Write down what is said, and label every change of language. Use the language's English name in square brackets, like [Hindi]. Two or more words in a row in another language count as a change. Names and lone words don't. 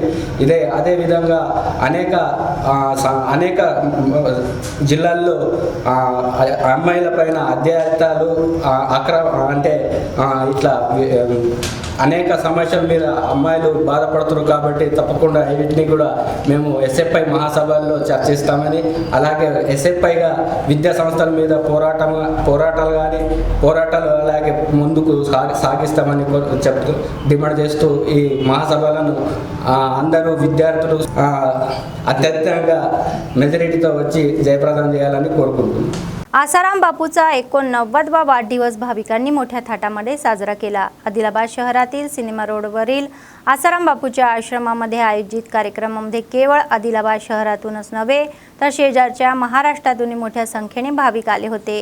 [Telugu] అదేవిధంగా అనేక జిల్లాల్లో అమ్మాయిల పైన అత్యాచారాలు ఇట్లా అనేక సమస్యల మీద అమ్మాయిలు బాధపడుతున్నారు కాబట్టి తప్పకుండా వీటిని కూడా మేము ఎస్ఎఫ్ఐ మహాసభల్లో చర్చిస్తామని, అలాగే ఎస్ఎఫ్ఐగా విద్యా సంస్థల మీద పోరాటాలు అలాగే ముందుకు సాగిస్తామని చెప్తూ డిమాండ్ చేస్తూ ఈ మహాసభలను అందరూ విద్యార్థులు అత్యధికంగా మెజారిటీతో వచ్చి जयप्रदान చేయాలని కోరుకుంటున్నాను. [Marathi] आसाराम बापूचा 89वा वाढदिवस भाविकांनी मोठ्या थाटामध्ये साजरा केला. आदिलाबाद शहरातील सिनेमा रोडवरील आसाराम बापूच्या आश्रमामध्ये आयोजित कार्यक्रमामध्ये केवळ आदिलाबाद शहरातूनच नव्हे तर शेजारच्या महाराष्ट्रातून मोठ्या संख्येने भाविक आले होते.